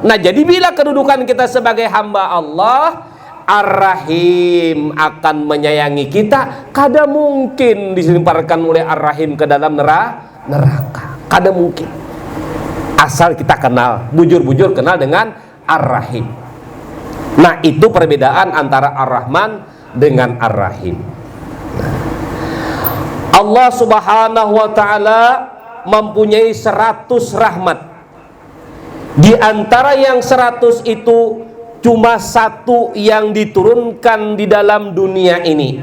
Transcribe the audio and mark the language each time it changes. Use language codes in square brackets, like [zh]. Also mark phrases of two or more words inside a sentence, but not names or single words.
[id] Nah, jadi bila kedudukan kita sebagai hamba Allah, Ar-Rahim akan menyayangi kita. [bjn] Kada mungkin dilemparkan oleh Ar-Rahim ke dalam neraka. Kada mungkin. Asal kita kenal, bujur-bujur kenal dengan Ar-Rahim. [id] Nah, itu perbedaan antara Ar-Rahman dengan Ar-Rahim. Allah [ar] سبحانه وتعالى [id] mempunyai 100 rahmat. Di antara yang 100 itu cuma 1 yang diturunkan di dalam dunia ini.